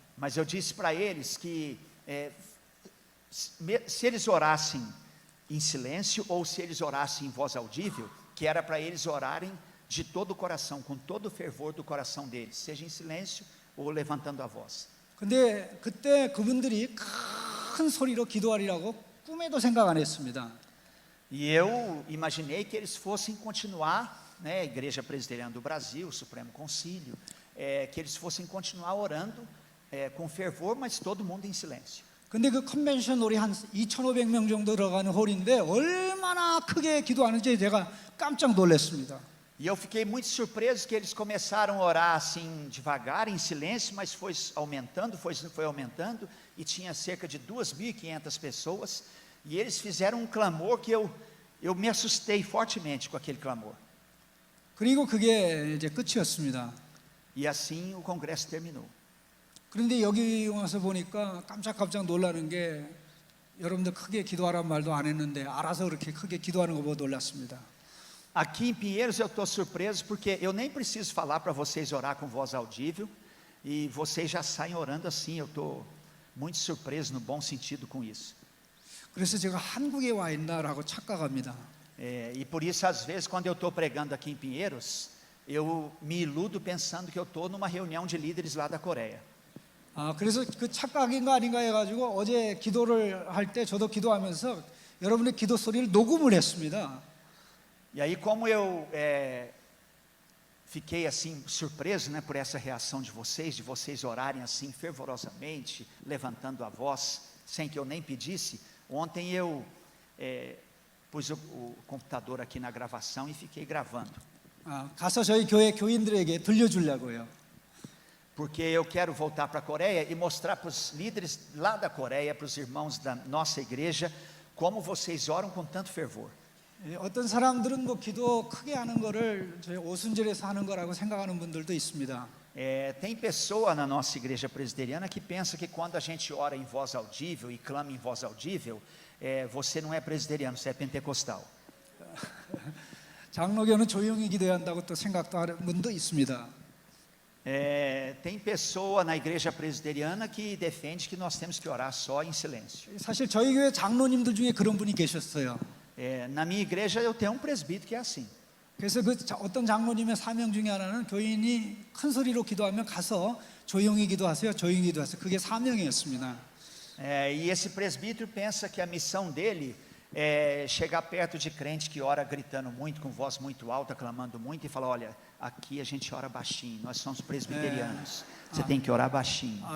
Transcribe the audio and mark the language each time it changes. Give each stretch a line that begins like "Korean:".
Portuguese: Mas eu disse para eles que se eles orassem em silêncio ou se eles orassem em voz audível, que era para eles orarem de todo o coração, com todo o fervor do coração deles, seja em silêncio ou levantando a voz.
Korean: 근데 그때 그분들이 큰 소리로 기도하리라고 꿈에도 생각 안 했습니다.
Portuguese: E eu imaginei que eles fossem continuar, né, a Igreja Presbiteriana do Brasil, o Supremo Concílio, que eles fossem continuar orando com fervor, mas todo mundo em silêncio.
Korean: 근데 그 컨벤션 홀이 한 2,500명 정도 들어가는 홀인데 얼마나 크게 기도하는지 제가 깜짝 놀랐습니다.
Portuguese: E eu fiquei muito surpreso que eles começaram a orar assim devagar, em silêncio, mas foi aumentando e tinha cerca de 2.500 pessoas e eles fizeram um clamor que eu me assustei fortemente com aquele clamor.
Korean: 그리고 그게 이제 끝이었습니다.
Portuguese: E assim o congresso terminou.
Korean: 그런데 여기 와서 보니까 깜짝 놀라는 게 여러분들 크게 기도하라는 말도 안 했는데 알아서 그렇게 크게 기도하는 거 보고 놀랐습니다.
Portuguese: Aqui em Pinheiros eu estou surpreso porque eu nem preciso falar para vocês orar com voz audível e vocês já saem orando assim. Eu estou muito surpreso no bom sentido com isso.
Korean: 그래서 제가 한국에 와 있나라고 착각합니다.
Portuguese: E por isso às vezes quando eu estou pregando aqui em Pinheiros, eu me iludo pensando que eu estou numa reunião de líderes lá da Coreia.
Korean: 그래서 그 착각인가 아닌가 해가지고 어제 기도를 할 때 저도 기도하면서 여러분의 기도 소리를 녹음을 했습니다.
Portuguese: E aí como eu fiquei assim surpreso, né, por essa reação de vocês orarem assim fervorosamente, levantando a voz, sem que eu nem pedisse, ontem eu pus o computador aqui na gravação e fiquei gravando.
Korean: 가서 저희 교회 교인들에게 들려주려고요.
Portuguese: Porque eu quero voltar para a Coreia e mostrar para os líderes lá da Coreia, para os irmãos da nossa igreja, como vocês oram com tanto fervor.
Korean: 어떤 사람들은 뭐 기도 크게 하는 거를 저희 오순절에서 하는 거라고 생각하는 분들도 있습니다.
Portuguese: Tem pessoa na nossa igreja presbiteriana que pensa que quando a gente ora em voz audível e clama em voz audível, você não é presbiteriano, você é pentecostal.
Korean: 장로교는 조용히 기도해야 한다고 또 생각도 하는 분도 있습니다.
Portuguese: Tem pessoa na igreja presbiteriana que defende que nós temos que orar só em silêncio.
Korean: 사실 저희 교회 장로님들 중에 그런 분이 계셨어요.
Portuguese: Na minha igreja eu tenho um presbítero que é assim.
Korean: 그래서 어떤 장로님의 사명 중에 하나는 교인이 큰 소리로 기도하면 가서 조용히 기도하세요, 조용히 기도하세요. 그게 사명이었습니다.
Portuguese: E esse presbítero pensa que a missão dele é chegar perto de crente que ora gritando muito, com voz muito alta, clamando muito, e falar: olha, aqui a gente ora baixinho, nós somos presbiterianos, você tem que orar baixinho.